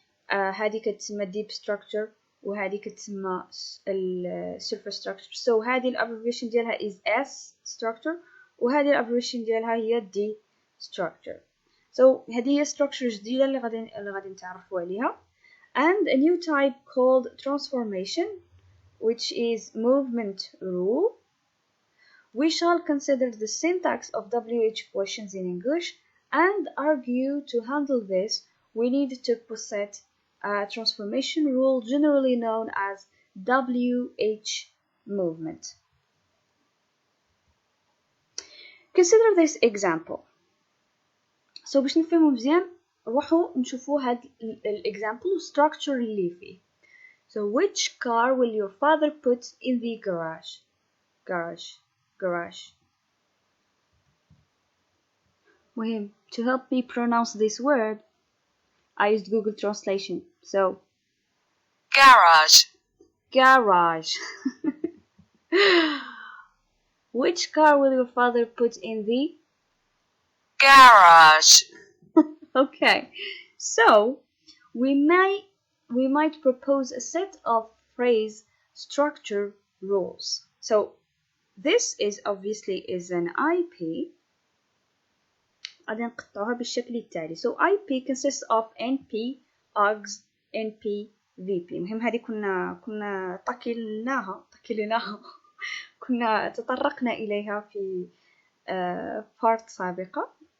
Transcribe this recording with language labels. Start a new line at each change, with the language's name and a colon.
Arabic: هذه كتسمى deep structure وهذه كتسمى surface structure. So هذه الابريفيشن ديالها
English: is S structure
Arabic: وهذه الابريفيشن ديالها هي D structure. So هذه هي structure جديدة اللي غادي نتعرفوا عليها.
English: And a new type called transformation, which is movement rule. We shall consider the syntax of WH questions in English and argue to handle this we need to possess a transformation rule generally known as WH movement. Consider this example.
Arabic: So باش نفهمو مزيان نروحو نشوفو هاد الexample structure اللي فيه.
English: So which car will your father put in the garage? Garage.
Arabic: مهم,
English: to help me pronounce this word, I used Google Translation. So garage. Which car will your father put in the garage? Okay, so we might propose a set of phrase structure rules. So this is obviously an IP.
Arabic: غادي نقطعوها بالشكل التالي.
English: So IP consists of NP, AUX, NP, VP.
Arabic: المهم هذه كنا طكلناها كنا تطرقنا إليها في part سابقة.